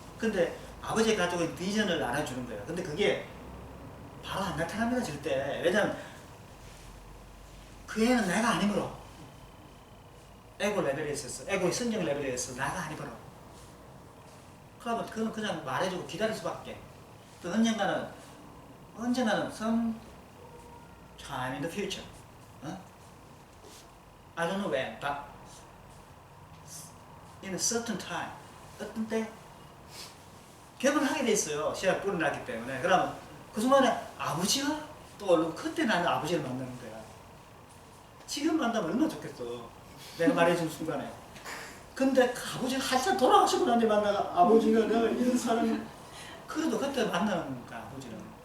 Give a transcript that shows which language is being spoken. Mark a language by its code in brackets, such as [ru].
[ko] 근데 아버지가 가지고 있는 비전을 알아주는 거예요. 근데 그게 바로 안 나타납니다 절대. 왜냐면 그 애는 내가 아니므로 에고 레벨에 있었어. 에고의 성장 레벨에 있어. 나가 아니므로. 그러면 그건 그냥 말해주고 기다릴 수밖에. 또 언젠가는 [en] some time in the future. I don't know when, but in a certain time. [ko] 어떤 때 결혼을 하게 돼 있어요. 씨앗 뿌려놨기 때문에. 그러면 그 순간에 아버지가 떠오르고 그때 나는 아버지를 만나는 거야. 지금 만나면 얼마나 좋겠어. 내가 말해준 순간에. 근데 그 아버지가 한참 돌아가시고 난 뒤에 만나가 아버지가 내가 이런 사람이 그래도 그때 만나는 거야 아버지는.